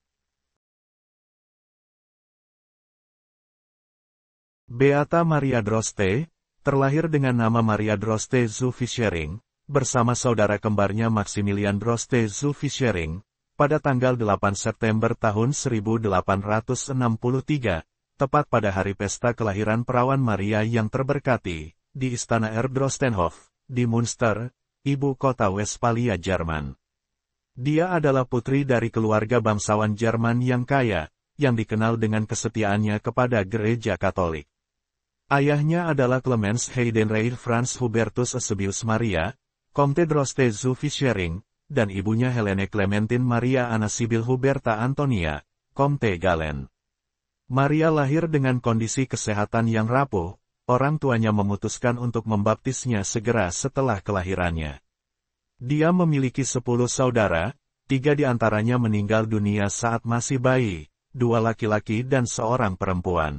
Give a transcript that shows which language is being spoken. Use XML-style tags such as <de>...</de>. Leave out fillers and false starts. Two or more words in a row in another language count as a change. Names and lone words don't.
<id>Beata Maria Droste, terlahir dengan nama Maria Droste zu Fischering, bersama saudara kembarnya Maximilian Droste zu Fischering, pada tanggal 8 September tahun 1863, tepat pada hari pesta kelahiran perawan Maria yang terberkati, di Istana Erdrostenhof, di Münster, ibu kota Westphalia, Jerman. Dia adalah putri dari keluarga bangsawan Jerman yang kaya, yang dikenal dengan kesetiaannya kepada Gereja Katolik. Ayahnya adalah Clemens Heidenreich Franz Hubertus Eusebius Maria, Comte Droste zu Fischering, dan ibunya Helene Clementine Maria Anna Sibyl Huberta Antonia, Comte Galen. Maria lahir dengan kondisi kesehatan yang rapuh, orang tuanya memutuskan untuk membaptisnya segera setelah kelahirannya. Dia memiliki 10 saudara, 3 di antaranya meninggal dunia saat masih bayi, 2 laki-laki dan 1 perempuan.</id>